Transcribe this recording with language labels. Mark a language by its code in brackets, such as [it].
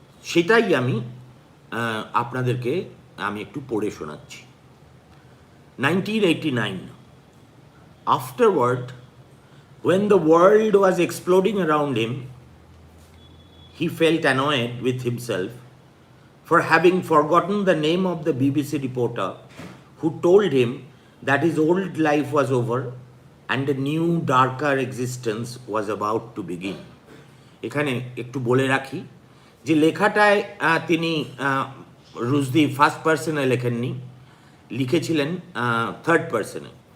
[bn] সেটাই আমি আপনাদেরকে একটু পড়ে শোনাচ্ছি। [en] 1989. Afterward, when the world was exploding around him, he felt annoyed with himself for having forgotten the name of the BBC reporter who told him that his old life was over and a new darker existence was about to begin. [bn] এখানে একটু বলে রাখি যে লেখাটায় তিনি Rushdie first পার্সনে লেখেননি, লিখেছিলেন third পার্সনে।